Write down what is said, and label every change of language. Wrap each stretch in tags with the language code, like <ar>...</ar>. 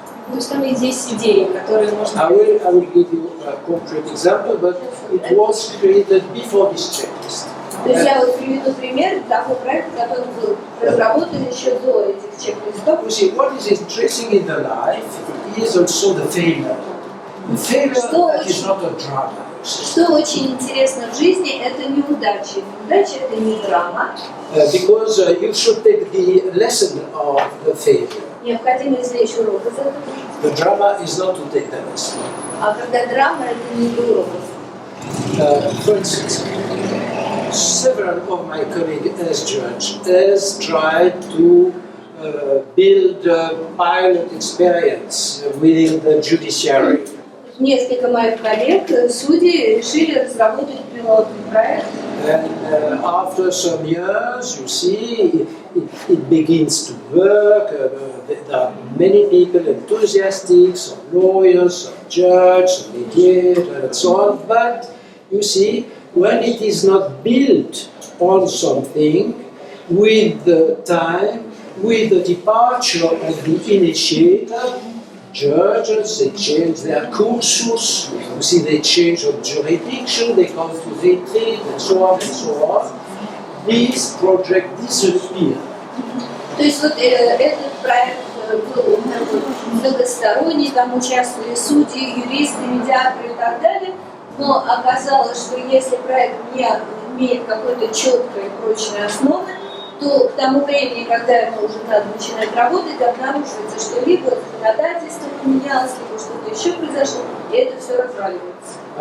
<ru>То есть там есть идеи, которые можно...</ru> <en>I will give you a concrete example, but it was created before this checklist.</en> <ru>То есть я вот приведу пример того проекта, который был разработан еще до этих чек-листов.</ru> <en>You see, what is interesting in the life is also the failure. The failure that is not a drama.</en> <ru>Что очень интересно в жизни, это неудачи. Неудача – это не драма.</ru> <en>Because you should take the lesson of the failure.</en> <ru>Необходимо извлечь урок из этого.</ru> <en>The drama is not to take the lesson.</en> <ru>А когда драма, это не для уроков.</ru> <en>For instance, several of my colleagues as judge has tried to build a pilot experience within the judiciary.</en> <ru>Несколько моих коллег, судьи, решили разработать пилотный проект.</ru> <en>And after some years, you see, it begins to work. There are many people enthusiastic, some lawyers, some judges, some mediators, and so on. But you see, when it is not built on something, with the time, with the departure of the initiator, judges, they change their cursus, you see, they change of jurisdiction, they come to retreat, and so on and so on. This project disappears.</en> <ru>То есть вот этот проект был многосторонний, там участвовали судьи, юристы, медиаторы и так далее, но оказалось, что если проект не имеет какой-то четкой и прочной основы, то к тому времени, когда ему уже надо начинать работать, обнаруживается, что либо законодательство поменялось, либо что-то еще произошло, и это все разваливается.</ru>